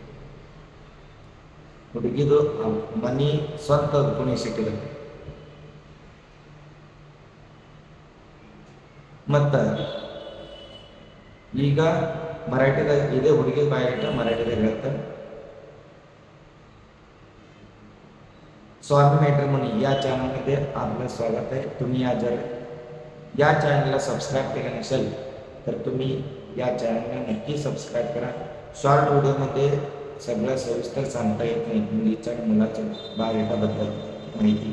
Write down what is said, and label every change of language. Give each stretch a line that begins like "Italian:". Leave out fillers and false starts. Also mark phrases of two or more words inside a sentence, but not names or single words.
Kannada: ಹುಡುಗಿದು ಮನಿ ಸ್ವಂತ ಪುಣೆ ಸಿಟಿದಾಗ. ಮತ್ತು ಈಗ ಮರಾಠಿದಾಗ ಇದೇ ಹುಡುಗಿ ಬಯೋಡೇಟ ಮರಾಠಿದಾಗ ಹೇಳ್ತಾರೆ.
Marathi: स्वामी मॅट्रिमोनी या चॅनलमध्ये आपलं स्वागत आहे. तुम्ही जर या चॅनलला सबस्क्राईब केलं नसेल तर तुम्ही या चॅनलला नक्की सबस्क्राईब करा. शॉर्ट व्हिडिओमध्ये सगळं सविस्तर सांगता येत नाही मुलीच्या आणि मुलाच्या बायोडेटाबद्दल माहिती.